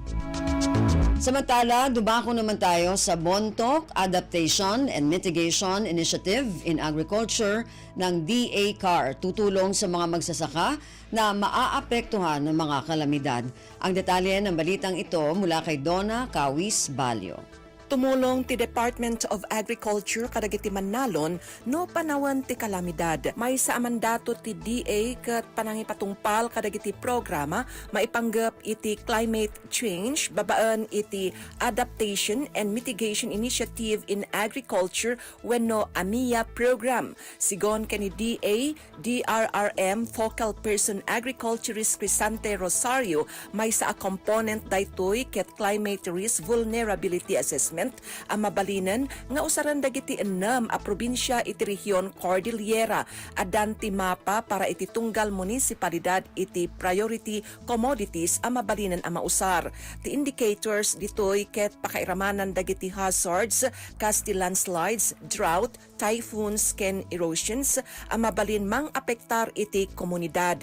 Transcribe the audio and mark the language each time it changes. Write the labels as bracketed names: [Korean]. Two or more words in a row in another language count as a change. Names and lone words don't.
[Filipino] Samantala, dumako naman tayo sa Bontoc Adaptation and Mitigation Initiative in Agriculture ng DA-CAR, tutulong sa mga magsasaka na maaapektuhan ng mga kalamidad. Ang detalye ng balitang ito mula kay Donna Kawis Balyo. [Iloko] Tumulong ti Department of Agriculture kadagiti Manalon no panawan ti kalamidad. May sa mandato ti DA ket panangipatungpal kadagiti programa maipanggap iti [English] climate change, [Iloko] babaan iti Adaptation and Mitigation Initiative in Agriculture wenno AMIA program. Sigon kani DA, [English] DRRM Focal Person Agriculturist [Iloko] Crisante Rosario may sa a component daytoy ket [English] climate risk vulnerability assessment [Iloko] ang mabalinan nga usaran dagiti enam a probinsya iti rehiyon Cordillera adan ti mapa para iti tunggal munisipalidad iti [English] priority commodities [Iloko] ang mabalinan ang mausar. Ti indicators ditoy ket pakairamanan dagiti hazards kas ti [English] landslides, drought, typhoons [Iloko] ken erosions ang mabalin mang apektar iti komunidad.